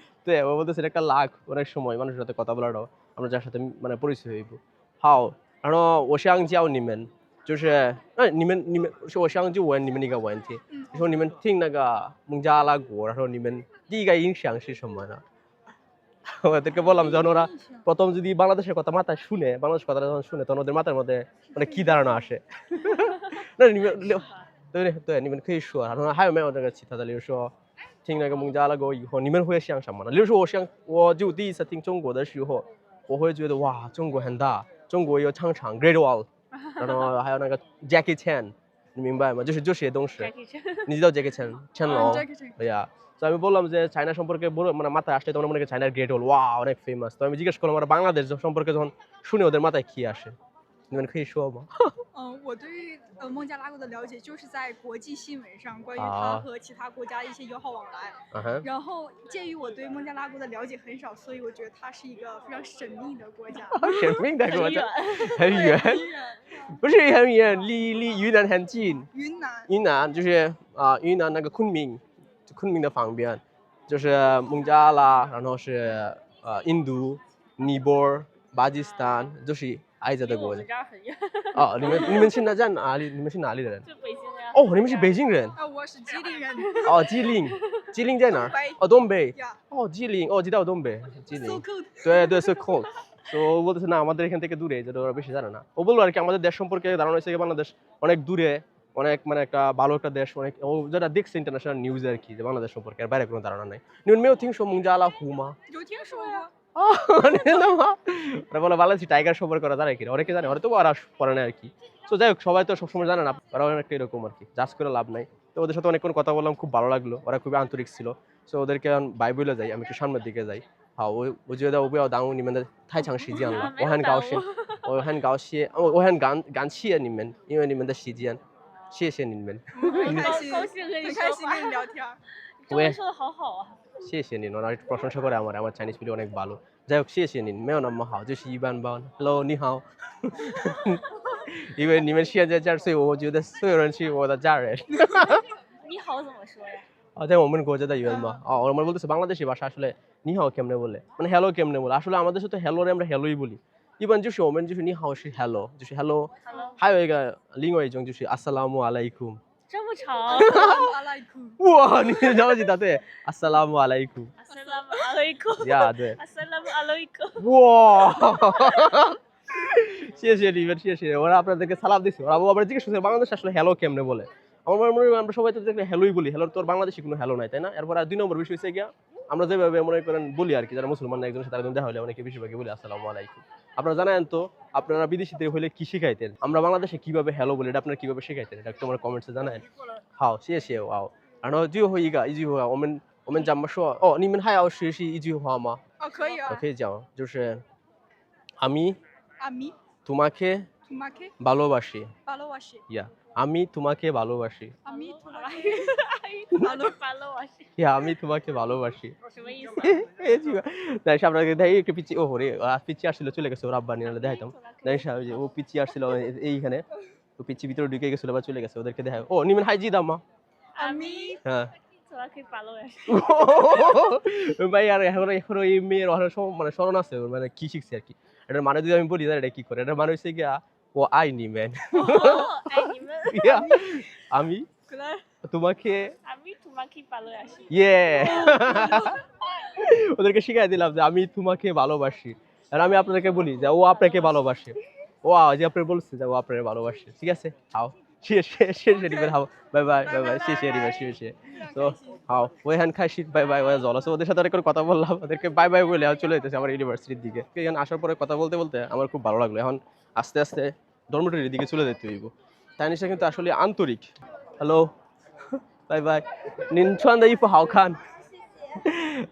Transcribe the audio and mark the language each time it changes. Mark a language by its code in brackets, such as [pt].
[bn] 对，我বলতেছি একটা লাখ অনেক সময় মানুষের সাথে কথা বলাটাও আমরা যার সাথে মানে পরিচয় হইব। [zh] 好，然后我想教你们，就是你们我想就问你们一个问题，就说你们听那个孟加拉国，然后你们第一个印象是什么呢？ ওদেরকে বললাম যখন ওরা প্রথম যদি বাংলাদেশের কথা মাথায় শুনে, বাংলাদেশের কথা যখন শুনে তখন ওদের মাথার মধ্যে মানে কি ধারণা আসে？那你们对你们可以说，然后还有没有那个其他的，例如说听那个孟加拉国以后，你们会想什么呢？例如说我就第一次听中国的时候，我会觉得哇，中国很大，中国有长城 Great Wall， 然后还有那个 Jackie Chan， 你明白吗？就是这些东西。你知道 Jackie Chan 成龙？对呀。 [bn] তো আমি বললাম যে চায়না সম্পর্কে মানে মাথায় আসলে তখন মনে করি চায়নার গ্রেট ওয়াল, ওয়া অনেক ফেমাস। তো আমি জিজ্ঞেস করলাম ওরা বাংলাদেশ সম্পর্কে যখন শুনে ওদের মাথায় কি আসে? [zh] 你们可以说吗？我对于孟加拉国的了解就是在国际新闻上关于它和其他国家的一些友好往来。然后鉴于我对孟加拉国的了解很少，所以我觉得它是一个非常神秘的国家。神秘的国家，很远，不是很远，离云南很近。云南就是云南那个昆明的旁边，就是孟加拉，然后是印度、尼泊尔、巴基斯坦，就是挨着的国家。我们这儿很远。哦，你们现在在哪里？你们是哪里的人？就北京呀。哦，你们是北京人。我是吉林人。哦，吉林在哪儿？哦，东北。哦，吉林，哦，知道东北，吉林。 [en] So cold。对 so cold。 [bn] তো বলতেছে না আমাদের এখান থেকে দূরে, যেটা ওরা বেশি জানে না। ও বললো আর কি আমাদের দেশ সম্পর্কে ধারণা হয়েছে বাংলাদেশ অনেক দূরে, অনেক মানে একটা ভালো একটা দেশ, অনেক ও যেটা দেখছে ইন্টারন্যাশনাল নিউজ আর কি, যে বাংলাদেশ সম্পর্কে আর বাইরে কোনো ধারণা নাই। নিউন মেও থিং সো মুংজা আলা হুমা [zh] 有听说过。 [bn] ওরা বলে বাংলাদেশি টাইগার সম্পর্কে ওরা জানে কি, অনেকে জানে, ওরা তো ওরা পড়ে না আর কি। তো যাই হোক, সবাই তো সবসময় জানে না, ওরা অনেকটা এরকম আর কি, জাজ করে লাভ নাই। তো ওদের সাথে অনেকক্ষণ কথা বললাম, খুব ভালো লাগলো, ওরা খুবই আন্তরিক ছিল। সো ওদেরকে বাই বলে যাই, আমি একটু সামনের দিকে যাই। [zh] হ্যাঁ,我觉得我不要耽误你们的太长时间了，我很高兴，我很高兴，我很感谢你们，因为你们的时间，谢谢你们，很开心，高兴跟你很开心说话跟你聊天。中文说的好好啊。谢谢你， [bn] ওরা একটু প্রশংসা করে আমার চাইনিজ ভিডিও অনেক ভালো। [zh] যাই হোক，谢谢你，没有那么好，就是一般般。 Hello，你好。因为你们现在这儿，所以我觉得所有人是我的家人。你好怎么说呀？在我们国家的语言嘛， [bn] আমরা বলতেছি বাংলাদেশি ভাষা আসলে নি হাও কেমনে বলে, মানে হ্যালো কেমনে বলে, আসলে আমাদের সাথে হ্যালো রে আমরা হ্যালোই বলি。 [zh] 一般就是我们就是你好是 hello， 就是 hello， 还有一个另外一种就是阿萨拉姆阿莱库。这么长。阿莱库。哇，你了解到对，阿萨拉姆阿莱库。阿萨拉姆阿雷库。呀，对。阿萨拉姆阿雷库。哇，谢谢你们，谢谢 [bn] ওরা আপনাদেরকে সালাম দিছে। ওরা আবার জিজ্ঞেস করছে বাংলাদেশ আসলে হ্যালো কেমনে বলে। আমার মনে হয় আমরা সবাই তো দেখলে হ্যালোই বলি, হ্যালোর তো আর বাংলাদেশি কোনো হ্যালো নাই, তাই না? এরপর আর 2 নম্বর বিষয় হচ্ছে গিয়া আমরা যেভাবে মনে করেন বলি আর কি, যারা মুসলমান একজনের সাথে আরেকজন দেখা হলে অনেকে বেশিরভাগই বলি আসসালামু আলাইকুম। আপনারা জানেন তো আপনারা বিদেশিতে হলে কি শিখাইতেন, আমরা বাংলাদেশে কিভাবে হ্যালো বলি, এটা আপনারা কিভাবে শিখাইতেন, এটা একটু আমার কমেন্টসে জানান। [zh] 好，谢谢哇。然后最后一个一句话，我们怎么说？哦，你们还要学习一句话吗？哦，可以啊。我可以讲，就是আমি [bn] আমি তোমাকে তোমাকে ভালোবাসি। ভালোবাসি। ইয়া, আমি তোমাকে ভালোবাসি। আমি তোমাকে ভালোবাসি। ইয়া, আমি তোমাকে ভালোবাসি। [zh] 什么意思？ [bn] এই জি তাই আপনাকে দেখাই একটু পিচি, ও রে পিচি আসছিল চলে গেছে, ওর আব্বা নিয়ে দেখাইতাম। দেখ যে ও পিচি আসছিল এইখানে, তো পিচি ভিতরে ঢুকে গেছিল বা চলে গেছে, ওদেরকে দেখাই। ও নিমেন হাই জি দাম্মা। আমি হ্যাঁ তোমাকে ভালোবাসি। ভাই আর এখন এই মেয়ের মানে স্মরণ আছে, ওর মানে কি শিখছে আর কি। এটার মানে যদি আমি বলি এটা কি করে, এটার মানে হচ্ছে গিয়া ও আই নিমেন। [zh] 爱你们。 [bn] আমি [zh] 过来。 [bn] তোমাকে আমি তোমাকে ভালোবাসি। ইয়ে ওদেরকে শিখাই দিলাম যে আমি তোমাকে ভালোবাসি, আর আমি আপনাদেরকে বলি যে ও আপনাকে ভালোবাসে। ও যে আপনি বলছে যে ও আপনাকে ভালোবাসে, ঠিক আছে? [zh] হাও谢谢你们，好，拜拜拜拜，谢谢你们，谢谢。 [bn] তো হাও ওই হ্যান খাইছি, বাই বাই, ওই জল আছে, ওদের সাথে অনেক কথা বললাম, ওদেরকে বাই বাই বলে চলে যেতেছে আমার ইউনিভার্সিটির দিকে। এখানে আসার পরে কথা বলতে বলতে আমার খুব ভালো লাগলো, এখন আস্তে আস্তে ডরমিটরির দিকে চলে যেতে হইব। চাইনিজটা কিন্তু আসলে আন্তরিক। [zh] হ্যালো, বাই বাই, নিন穿的衣服好看।